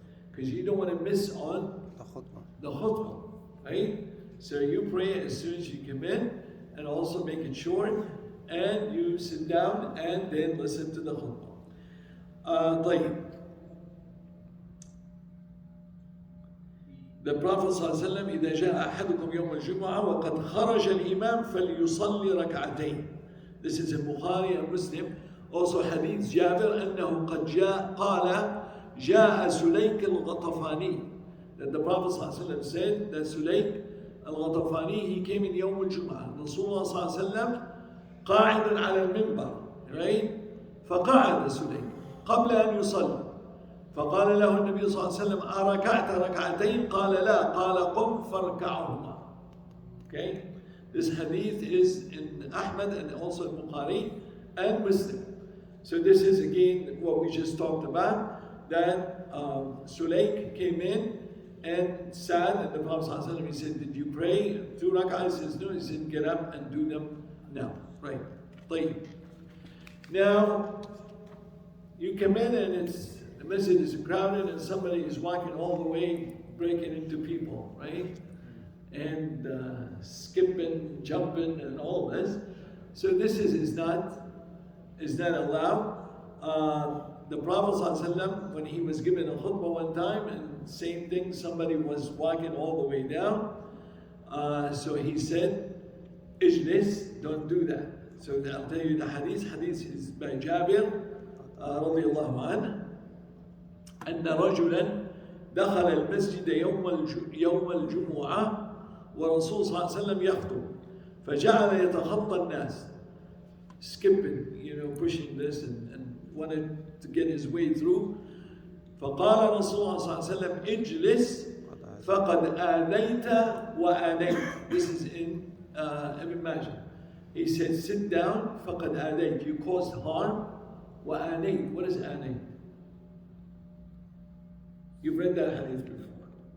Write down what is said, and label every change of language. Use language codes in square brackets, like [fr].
[en] Because you don't want to miss on the khutbah, right? So you pray as soon as you come in and also make it short and you sit down and then listen to the khutbah. [ar] طيب. [en] The Prophet [ar] ﷺ, إذا جاء أحدكم يوم الجمعة وقد خرج الإمام فليصلي ركعتين. [en] This is in Bukhari and Muslim. [ar] Also hadith Jabir أنه قد جاء قال جاء سليك الغطفاني. [en] That the Prophet ﷺ said that Sulaik al-Ghatafani, he came in [ar] يوم الجمعة. Rasulullah ﷺ قاعد على المنبر, right? فقعد سليك قبل أن يصلي. فقال له النبي صلى الله عليه وسلم أركعت ركعتين؟ قال لا. قال قم فاركعهما. Okay? [en] This hadith is in Ahmad and also in Bukhari and Muslim. So this is again what we just talked about, that Sulaik came in and sat, and the Prophet ﷺ, he said, did you pray 2 rak'ahs? He says, no. He said, get up and do them now. Right. طيب. Now, you come in and the masjid is crowded and somebody is walking all the way, breaking into people, right? And skipping, jumping, and all this. So this is not allowed. The Prophet ﷺ, when he was given a khutbah one time, and same thing, somebody was walking all the way down. So he said, Ijlis, don't do that. So I'll tell you the hadith. [ar] Hadith is by Jabir رضي الله عنه أن رجلا دخل المسجد يوم الجمعة ورسول صلى الله عليه وسلم يخطب فجعل يتخطى الناس, [en] skipping, pushing this and wanted to get his way through. [ar] فقال رسول الله صلى الله عليه وسلم اجلس فقد آذيت وآنيت. [en] This is in Ibn Majah. He said, sit down, [ar] فقد آذيت, [en] you caused harm, وآنيت. What is آنيت? You've read that hadith before.